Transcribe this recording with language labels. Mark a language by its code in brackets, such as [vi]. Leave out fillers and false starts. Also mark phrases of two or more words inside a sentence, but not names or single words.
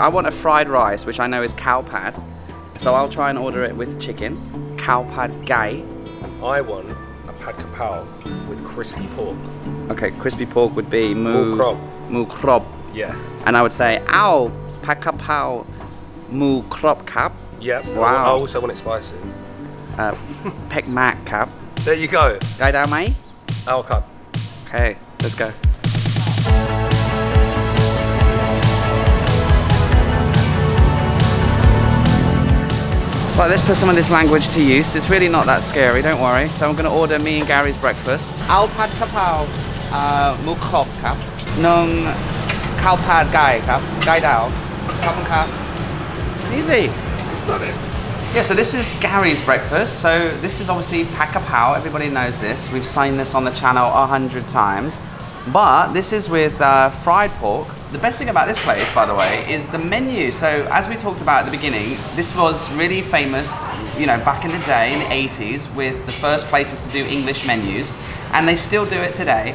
[en] I want a fried rice, which I know is [th] khao pad. [en] So I'll try and order it with chicken. [th] Khao pad gai. [en] I want a [th] pad kapao [en] with crispy pork. Okay, crispy pork would be mu [th] krob. Mu krob. [en] Yeah. And I would say [th] Ao pad kapao mu krob kap. [en] Yeah. Wow. I also want it spicy. [th] Pek mak kap. [en] There you go. [th] Kai Dow Mai? Our cup. [en] Okay, let's go. Right, let's put some of this language to use. It's really not that scary, don't worry. So I'm going to order me and Gary's breakfast. [th] Ao pad kapao mu krop kap. Nung khao pad gai kap. Gai dao. Khop kap. [en] Easy. It's not it. Yeah, so this is Gary's breakfast. So this is obviously [th] Pak Kapao. [en] Everybody knows this. We've seen this on the channel 100 times. But this is with fried pork, The best thing about this place, by the way, is the menu. So as we talked about at the beginning, this was really famous, you know, back in the day, in the 80s, with the first places to do English menus, and they still do it today.